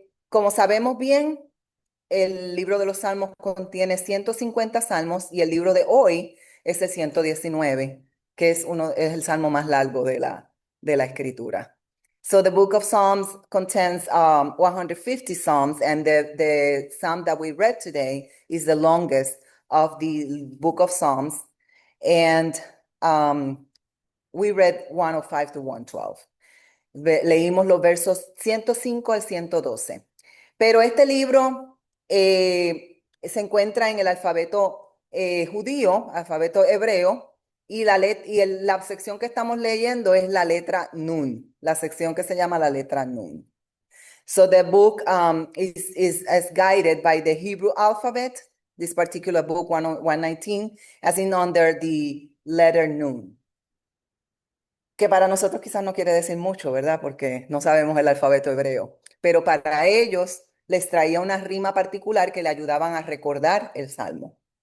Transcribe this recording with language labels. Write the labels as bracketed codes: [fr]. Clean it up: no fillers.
[es] Como sabemos bien, el libro de los Salmos contiene 150 salmos y el libro de hoy es el 119, que es el salmo más largo de la escritura. [en] So the book of Psalms contains 150 psalms, and the psalm that we read today is the longest of the book of Psalms, and we read 105 to 112. [es] Leímos los versos 105 al 112. Pero este libro se encuentra en el alfabeto judío, alfabeto hebreo, y la sección que estamos leyendo es la letra Nun, la sección que se llama la letra Nun. [en] So the book is guided by the Hebrew alphabet, this particular book, 119, as in under the letter Nun. [es] Que para nosotros quizás no quiere decir mucho, ¿verdad? Porque no sabemos el alfabeto hebreo. Pero para ellos les traía una rima particular que le ayudaban a recordar el salmo.